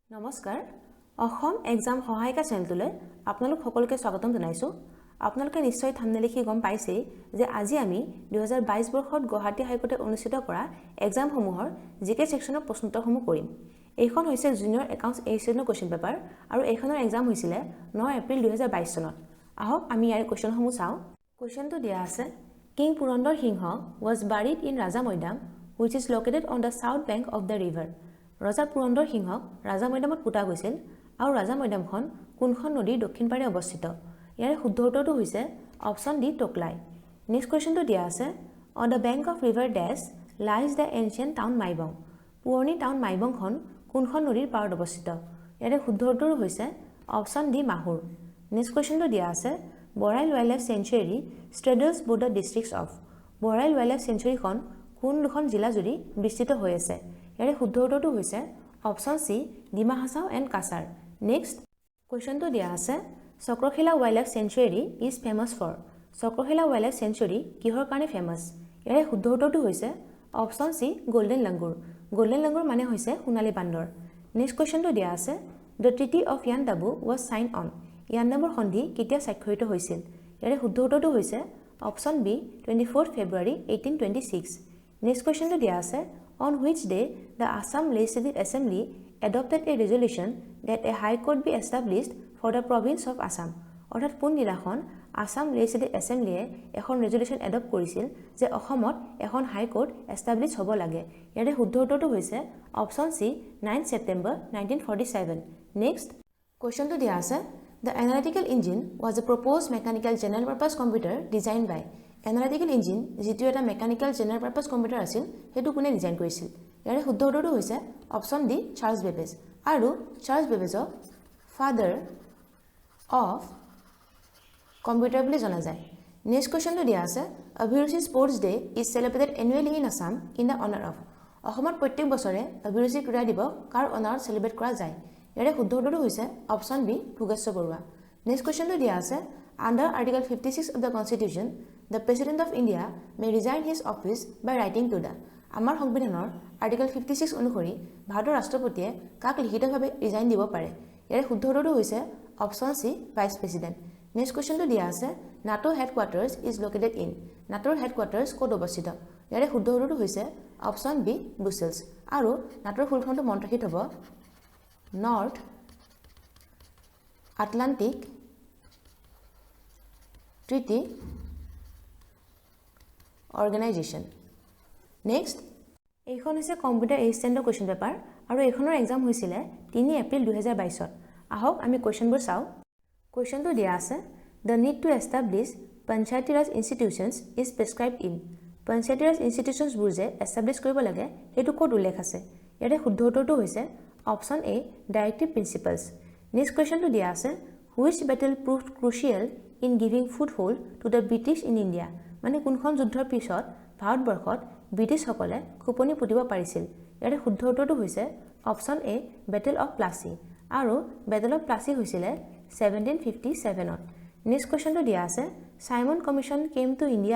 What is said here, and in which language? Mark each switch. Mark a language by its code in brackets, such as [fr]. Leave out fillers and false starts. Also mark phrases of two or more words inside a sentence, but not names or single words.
[as] নমস্কাৰ অসম এক্সাম সহায়িকা চেনেলটোলৈ আপোনালোক সকলোকে স্বাগতম জনাইছো আপোনালোকে নিশ্চয় থাম্বনেল দেখি গম পাইছে যে আজি আমি 2022 বৰ্ষত গুৱাহাটী হাইকোৰ্টে অনুষ্ঠিত কৰা এক্সাম সমূহৰ জিকে সেকশনৰ প্ৰশ্নোত্তৰসমূহ কৰিম এইখন হৈছে [en] Junior Accounts [as] এ সেকশনৰ [en] question paper [as] আৰু এইখনৰ এক্সাম হৈছিল 9 এপ্ৰিল 2022 চনত আহক আমি ইয়াৰ কোৱেশ্চনসমূহ চাওঁ কোৱেশ্চনটো দিয়া আছে কিং পুৰন্দৰ সিংহ [en] was buried in Raja Moidam which is located on the south bank of the river [as] ৰজা পুৰন্দৰ সিংহক ৰাজা মৈদামত পুতা গৈছিল আৰু ৰাজা মৈদামখন কোনখন নদীৰ দক্ষিণ পাৰে অৱস্থিত ইয়াৰ শুদ্ধ উত্তৰটো হৈছে [en] option D [as] টকলাই নেক্সট কোৱেশ্চনটো দিয়া আছে [en] on the bank of river dash lies the ancient town [as] মাইবং পুৰণি টাউন মাইবংখন কোনখন নদীৰ পাৰত অৱস্থিত ইয়াৰ শুদ্ধ উত্তৰটো হৈছে [en] option D [as] মাহুৰ নেক্সট কোৱেশ্চনটো দিয়া আছে বৰাইল ৱাইল্ডলাইফ চেঞ্চুৰী straddles [en] both the districts of [as] বৰাইল ৱাইল্ডলাইফ চেঞ্চুৰীখন কোন দুখন জিলা জুৰি বিস্তৃত হৈ আছে ইয়াৰ শুদ্ধ উত্তৰটো হৈছে [en] option C [as] ডিমা হাছাও এণ্ড কাছাৰ নেক্সট কোৱেশ্চনটো দিয়া আছে [en] Chakrashila Wildlife Sanctuary is famous for [as] চক্ৰশিলা ৱাইল্ডলাইফ চেঞ্চুৰী কিহৰ কাৰণে ফেমাছ ইয়াৰ শুদ্ধ উত্তৰটো হৈছে [en] option C golden langur [as] মানে হৈছে সোণালী বান্দৰ নেক্সট কোৱেশ্চনটো দিয়া আছে [en] the Treaty of Yandabo was sign on [as] ইয়াণ্ডাবুৰ সন্ধি কেতিয়া স্বাক্ষৰিত হৈছিল ইয়াৰ শুদ্ধ উত্তৰটো হৈছে [en] option B [as] 24 ফেব্ৰুৱাৰী 1826 নেক্সট কোৱেশ্চনটো দিয়া আছে [en] on which day the Assam Legislative Assembly adopted a resolution that a high court be established for the province of Assam [as] অৰ্থাৎ কোন দিনাখন আসাম লেজিসলেটিভ এছেম্বলিয়ে এখন [en] resolution adopt [as] কৰিছিল যে অসমত এখন [en] high court establish [as] হ'ব লাগে ইয়াৰ শুদ্ধ উত্তৰটো হৈছে [en] option C [as] 9 ছেপ্টেম্বৰ 1947 নেক্সট কোৱেশ্চনটো দিয়া আছে [en] The analytical engine was a proposed mechanical general purpose computer designed by [as] Analytical engine যেটো এটা [en] mechanical general purpose computer [as] আছিল হেতু কোনে ডিজাইন কৰিছিল ইয়াৰ শুদ্ধ উত্তৰটো হৈছে [en] option D [as] চাৰ্লছ বেবেজ আৰু চাৰ্লছ বেবেজক ফাদাৰ [en] of computer [as] বুলি জনা যায় নেক্সট কোৱেশ্চনটো দিয়া আছে [en] Abhiruchi Sports Day is celebrated annually in Assam in the honour of [as] অসমত প্ৰত্যেক বছৰে অভিৰুচি ক্ৰীড়া দিৱস কাৰ অনাৰত সেলিব্ৰেট কৰা যায় ইয়াৰ শুদ্ধ উত্তৰটো হৈছে [en] option B [as] ভোগেশ্বৰ বৰুৱা নেক্সট কোৱেশ্চনটো দিয়া আছে [en] Under Article 56 of the Constitution, the President of India may resign his office by writing to the [as] আমাৰ সংবিধানৰ আৰ্টিকেল 56 অনুসৰি ভাৰতৰ ৰাষ্ট্ৰপতিয়ে কাক লিখিতভাৱে ৰিজাইন দিব পাৰে ইয়াৰ শুদ্ধ উত্তৰটো হৈছে [en] option C vice president [as] নেক্সট কোৱেশ্চনটো দিয়া আছে [en] NATO headquarters is located in [as] নাটোৰ হেডকোৱাৰ্টাৰ্ছ ক'ত অৱস্থিত ইয়াৰ শুদ্ধ উত্তৰটো হৈছে [en] option B [as] ব্ৰুছেলছ আৰু নাটোৰ ফুল ফৰ্মটো মনত ৰাখি থব নৰ্থ আটলান্টিক Treaty Organization. Next, এইখন হৈছে কম্পিউটাৰ এচিষ্টেণ্টৰ [en] question paper [as] আৰু এইখনৰ এক্সাম হৈছিল 3 এপ্ৰিল 2022 ত আহক আমি কোৱেশ্চনবোৰ চাওঁ কোৱেশ্চনটো দিয়া আছে [en] The need to establish Panchayati Raj institutions is prescribed in [as] Panchayati Raj institutions বোৰ যে এষ্টাব্লিছ কৰিব লাগে হেতু ক'ত উল্লেখ আছে ইয়াৰ শুদ্ধ উত্তৰটো হৈছে [en] option A directive principles [as] নেক্সট কোৱেশ্চনটো দিয়া আছে [en] Which battle proved crucial in giving foothold to the British in India [as] মানে কোনখন যুদ্ধৰ পিছত ভাৰতবৰ্ষত ব্ৰিটিছসকলে খুপনি পুতিব পাৰিছিল ইয়াৰ শুদ্ধ উত্তৰটো হৈছে [en] option A [as] বেটেল অফ প্লাছি আৰু বেটেল অফ প্লাছি হৈছিল 1757 ত নেক্সট কোৱেশ্চনটো দিয়া আছে [en] Simon Commission came to India